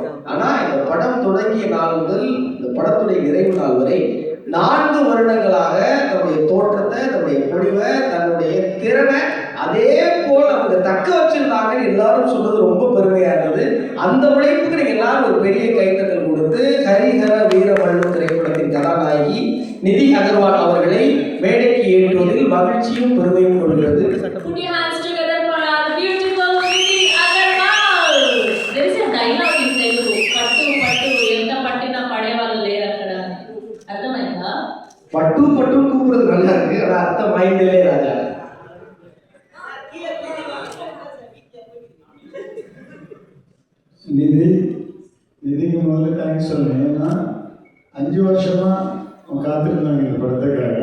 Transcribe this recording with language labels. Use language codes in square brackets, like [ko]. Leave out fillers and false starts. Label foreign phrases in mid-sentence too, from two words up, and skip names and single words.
[ta] ஆனால் இந்த படம் தொடங்கிய நாள் முதல் இந்த படத்துடைய நிறைவு நாள் வரை 4 வருடங்களாக தன்னுடைய தோற்றத்தை, தன்னுடைய பொழிவை, தன்னுடைய திறனை அதே போல் அவங்க தக்க வச்சிருந்தாங்கன்னு எல்லாரும் சொன்னது ரொம்ப பெருமையா இருந்தது. அந்த உழைப்புக்கு நீங்க எல்லாரும் ஒரு பெரிய கைத்தட்டல் கொடுத்து ஹரிஹர வீரமல்லு திரைப்படத்தின் கதாநாயகி நிதி அகர்வால் அவர்களை மேடைக்கு ஏற்றுவதில் மகிழ்ச்சியும் பெருமையும் கொள்கிறது. [en] Put your hands together for our beautiful Nidhi Agarwal. There is a dialogue in Telugu. [te] పట్టు పట్టు ఎంత పట్టిన పడేవాళ్ళు లేరు అక్కడ. అర్థమైందా? [ta] பட்டு பட்டு கூப்பிடுறது நல்லா இருக்கு, ஆனா அர்த்தம் மைண்டிலே ராஜா. நிதிக்கு முதல்ல தேங்க்ஸ் சொல்லுவேன். ஏன்னா 5 வருஷமா காத்திருந்தாங்க இந்த படத்துக்காக.